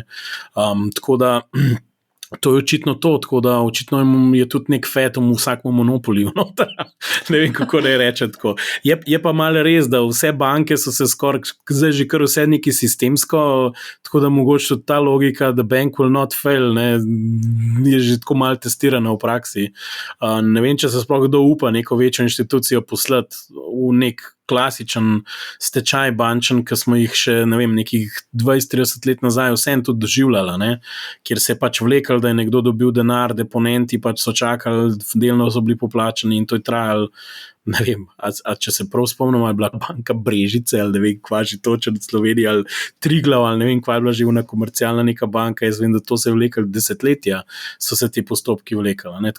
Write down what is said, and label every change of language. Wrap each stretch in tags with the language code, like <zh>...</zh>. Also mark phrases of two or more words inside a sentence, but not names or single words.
<sl>Tako da to je očitno to, tako da očitno je tudi nek fetum v vsakem monopoliju. No? Ne vem, kako ne reče tako. Je pa malo res, da vse banke so se skoraj, zdaj že kar vse neki sistemsko, tako da mogoče tudi ta logika,</sl> <en>the bank will not fail,</en> <sl>ne, je že tako malo testirana v praksi. Ne vem, če se sploh kdo upa neko večjo inštitucijo poslati v nek klasičen stečaj bančen, ki smo jih še, ne vem, nekih 20-30 let nazaj vsem tudi doživljala, ne? Kjer se je pač vlekal, da je nekdo dobil denar, deponenti pač so čakali, delno so bili poplačeni in to je trajalo, ne vem, a če se prav spomnim, ali je bila banka Brežice, ali ne vem, kva že točno v Sloveniji, ali Triglav, ali ne vem, kva je bila že una komercialna neka banka, jaz vem, da to se je vlekalo desetletja, so se ti postopki vlekali, ne?</sl>